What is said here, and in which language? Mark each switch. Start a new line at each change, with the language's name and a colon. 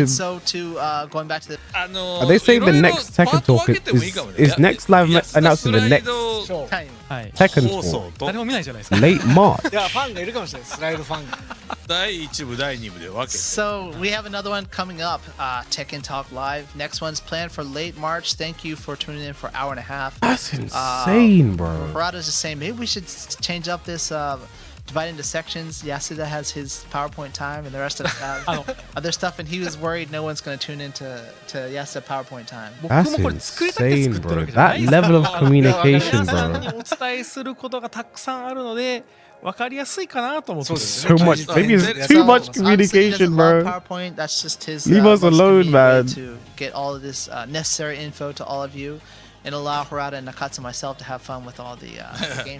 English: And so to going back to the Are they saying the next Tekken talk is next live announcing the next Tekken talk?
Japanese: 誰も見ないじゃないですか。
English: Late March.
Japanese: いやファンがいるかもしれない。スライドファンが。第1部第2部で分けて。
English: So we have another one coming up, Tekken Talk Live. Next one's planned for late March. Thank you for tuning in for an hour and a half. That's insane, bro. Harada's just saying maybe we should change up this divide into sections. Yasuda has his PowerPoint time and the rest of us have other stuff, and he was worried no one's going to tune into Yasuda PowerPoint time. That's insane, bro. That level of communication,
Japanese: 皆さんに
English: bro.
Japanese: お伝えすることがたくさんあるので分かりやすいかなと思って。
English: So much, maybe it's too much communication, bro. PowerPoint. That's just his. Leave us alone, man. To get all of this necessary info to all of you. And allow Harada and Nakatsu and myself to have fun with all the games.